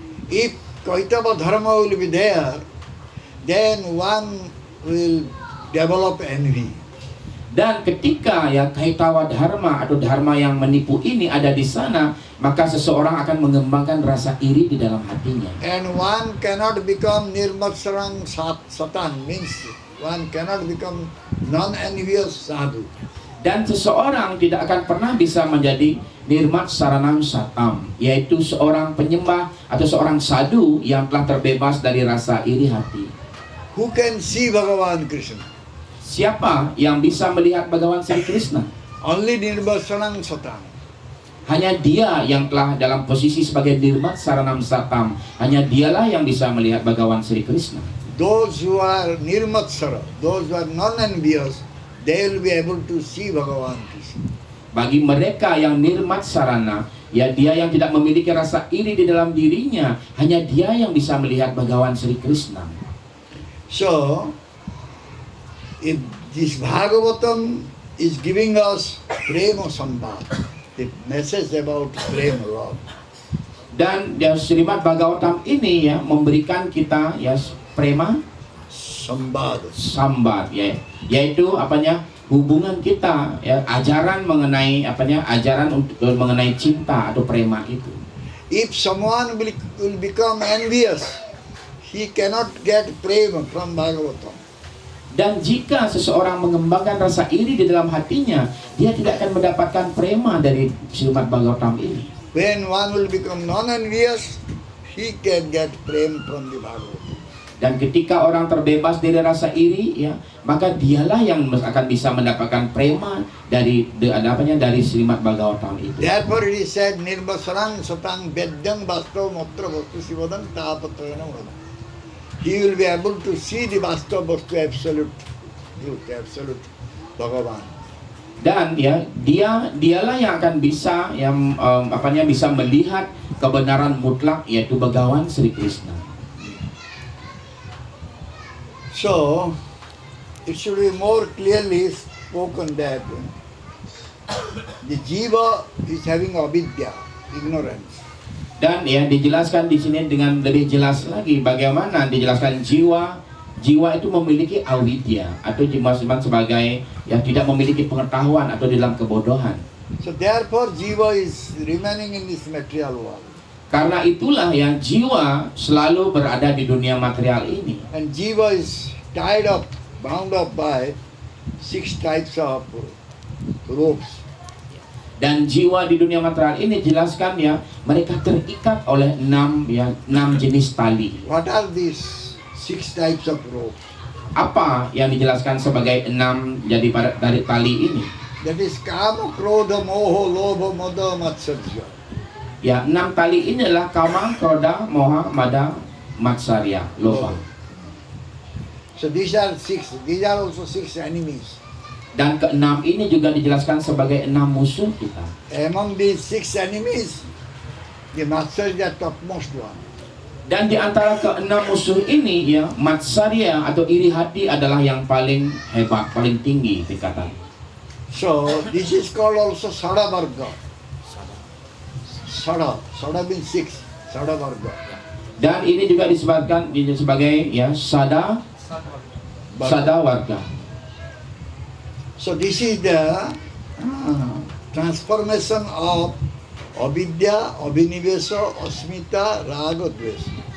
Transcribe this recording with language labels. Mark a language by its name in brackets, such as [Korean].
[English] If kaitava dharma will be there, then one will develop envy. [Indonesian] Dan ketika ya kaitawa dharma atau dharma yang menipu ini ada di sana, maka seseorang akan mengembangkan rasa iri di dalam hatinya. [English] And one cannot become nirmatsarang satan, means one cannot become non-envious sadhu. [Indonesian] Dan seseorang tidak akan pernah bisa menjadi nirmat saranam satam, yaitu seorang penyembah atau seorang sadhu yang telah terbebas dari rasa iri hati. [English] Who can see Bhagavan Krishna? [Indonesian] Siapa yang bisa melihat Bhagawan Sri Krishna? [English] Only nirmatsarang satan. [Indonesian] Hanya dia yang telah dalam posisi sebagai nirmat saranam satam. Hanya dialah yang bisa melihat Bhagawan Sri Krishna. [English] Those who are nirmatsara, those who are non-envious, they will be able to see Bhagavan Krishna. [Indonesian] Bagi mereka yang nirmat sarana, ya dia yang tidak memiliki rasa iri di dalam dirinya, hanya dia yang bisa melihat Bhagawan Sri Krishna. [English] So, if this Bhagavatam is giving us prema sambad, the message about prema love. [Indonesian] Dan ya, Srimad Bhagavatam ini ya memberikan kita ya prema Sambad. sambat ya, yaitu hubungan kita ya, ajaran mengenai mengenai cinta atau prema itu. [English] If someone will become envious, he cannot get prema from Bhagavatam. [Indonesian] Dan jika seseorang mengembangkan rasa iri di dalam hatinya, dia tidak akan mendapatkan prema dari Srimad Bhagavatam ini. [English] When one will become non-envious, he can get prema from the Bhagavatam. [Indonesian] Dan ketika orang terbebas dari rasa iri ya, maka dialah yang akan bisa mendapatkan prema dari dari Srimad Bhagavatam itu. [English] Therefore it is said [Sanskrit] nirmasarang satang vedyang vastav matra vastu sivadang tapatrayana vadam. [English] He will be able to see the vastav vastu, absolute truth, absolute Bhagavan. [Indonesian] Dan ya dialah yang akan bisa bisa melihat kebenaran mutlak, yaitu Bhagawan Sri Krishna. [English] So, it should be more clearly spoken that the jiva is having avidya, ignorance. [Indonesian] Dan ya dijelaskan di sini dengan lebih jelas lagi bagaimana dijelaskan jiwa itu memiliki avidya atau dimaksudkan sebagai yang tidak memiliki pengetahuan atau dalam kebodohan. [English] So therefore jiva is remaining in this material world. [Indonesian] Karena itulah yang jiwa selalu berada di dunia material ini. [English] And jiva is tied up, bound up by 6 types of ropes. [Indonesian] Dan jiwa di dunia material ini jelaskan ya, mereka terikat oleh 6 jenis tali. [English] What are these 6 types of ropes? [Indonesian] Apa yang dijelaskan sebagai 6 dari tali ini? [English] That is kama, krodha, moho, lobha, mada, matsarya. [Indonesian] Ya, 6 tali ini adalah kama, krodha, moha, mada, matsarya, loba. [English] So these are also 6 enemies. [Indonesian] Dan ke-6 ini juga dijelaskan sebagai 6 musuh kita. [English] Among these 6 enemies, the matsarya topmost one. [Indonesian] Dan di antara ke-6 musuh ini ya, matsarya atau iri hati adalah yang paling hebat, paling tinggi tingkatan. [English] So this is called also Sada Varga. Sada means 6. Sada Varga. [Indonesian] Dan ini juga disebutkan sebagai ya sada warga. [English] So this is the transformation of avidya, abhinivesa, asmita, raga, dvesa.